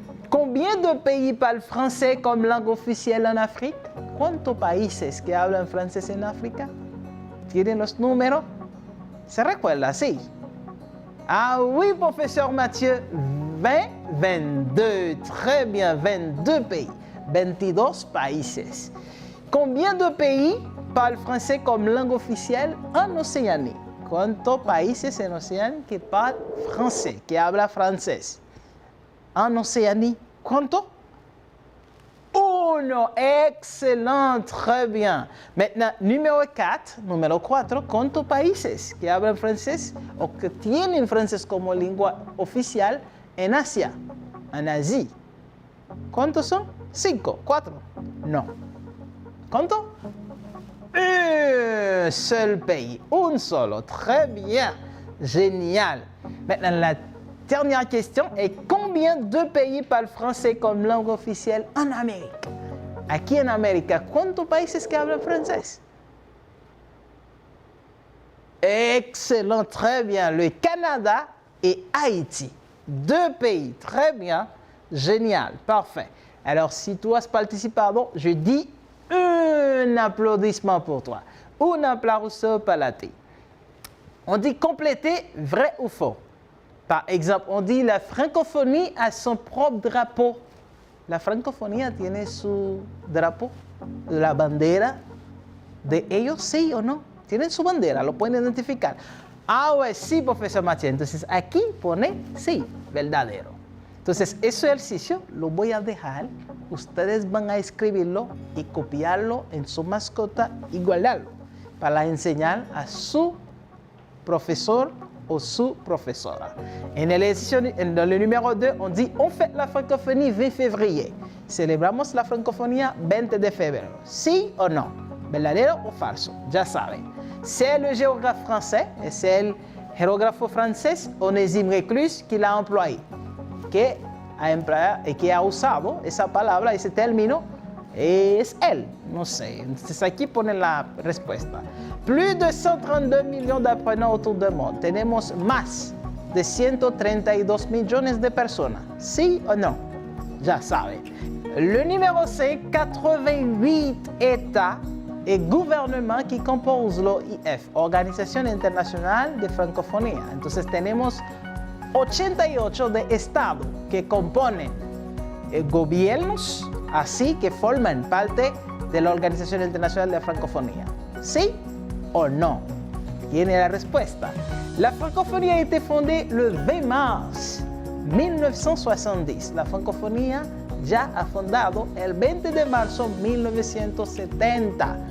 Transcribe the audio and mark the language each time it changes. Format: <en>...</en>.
<fr>Combien de pays parlent français comme langue officielle en Afrique?</fr> <es>¿Cuántos países que hablan francés en África? ¿Tienen los números? ¿Se recuerda? Sí.</es> <fr>Ah oui, professeur Mathieu. 22. Très bien, 22 pays.</fr> <es>22 países.</es> <fr>Combien de pays parlent français comme langue officielle en Océanie?</fr> <es>¿Cuántos países en Océanie</es> <fr>que parlent français,</fr> <es>que hablan francés? En Océanie, ¿cuántos? 1.</es> <fr>Excellent, très bien. Maintenant, numéro 4,</fr> <es>¿cuántos países que hablan francés o que tienen francés como lengua oficial en Asia, en Asie? ¿Cuántos son? 5, 4. No. ¿Cuántos?</es> <fr>Un seul pays,</fr> <es>un solo.</es> <fr>Très bien, génial. Maintenant, la dernière question est combien de pays parlent français comme langue officielle en Amérique?</fr> <es>Aquí en América, ¿cuántos países que hablan francés?</es> <fr>Excellent, très bien. Le Canada et Haïti. 2 pays, très bien, génial, parfait. Alors, si tu</fr> <es>has participado,</es> <fr>je dis un applaudissement pour toi.</fr> <es>Un applauso para ti.</es> <fr>On dit compléter vrai ou faux. Par exemple, on dit la francophonie a son propre drapeau.</fr> <es>La francofonía tiene su drapeau, la bandera de ellos, sí o no. Tienen su bandera, lo pueden identificar. Ah, pues sí, profesor Mathieu. Entonces aquí pone sí, verdadero. Entonces, ese ejercicio lo voy a dejar. Ustedes van a escribirlo y copiarlo en su mascota y guardarlo para enseñar a su profesor o su profesora. En el ejercicio, en el número 2,</es> <fr>on dit on fête la francophonie 20 février.</fr> <es>Celebramos la francofonía 20 de febrero. ¿Sí o no? ¿Verdadero o falso? Ya saben.</es> <fr>C'est le géographe français et c'est</fr> <es>el geógrafo francés</es> <fr>Onésime Reclus qui l'a employé.</fr> <es>Que ha usado esa palabra, ese término, es él. No sé. Entonces aquí pone la respuesta.</es> <fr>Plus de 132 millions d'apprenants autour du monde.</fr> <es>Tenemos más de 132 millones de personas. ¿Sí o no? Ya saben.</es> <fr>Le numéro 5, 88 États et gouvernements qui composent l'OIF, Organización Internacional de Francofonía.</fr> <es>Entonces tenemos 88 de estados que componen gobiernos, así que forman parte de la Organización Internacional de Francofonía. ¿Sí o no? Tiene la respuesta.</es> <fr>La francophonie a été fondée le 20 mars 1970.</fr> <es>La francofonía ya ha fundado el 20 de marzo 1970.</es>